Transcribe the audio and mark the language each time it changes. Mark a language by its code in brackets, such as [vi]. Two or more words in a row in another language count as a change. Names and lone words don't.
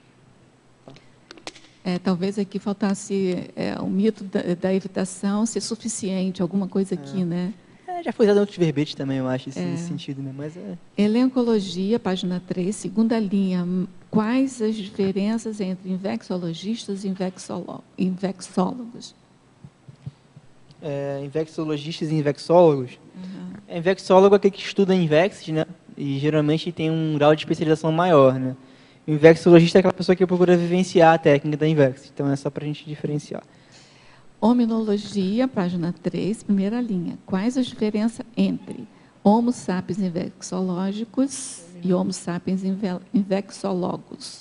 [pt] Talvez aqui faltasse o mito da evitação ser suficiente, alguma coisa aqui, né? Já foi usado em outros verbetes também, eu acho, nesse sentido, né? Mas Elencologia, página 3, segunda linha. Quais as diferenças entre infecciologistas e infectólogos? Infecciologistas e infectólogos. Infectólogo é aquele que estuda infects, né? E geralmente tem um grau de especialização maior, né? O infecciologista é aquela pessoa que procura vivenciar a técnica da infects. Então é só para a gente diferenciar. Hominologia, página 3, primeira linha. Quais as diferenças entre [la] Homo sapiens [pt] infecciológicos e [la] Homo sapiens [pt] infecciologos?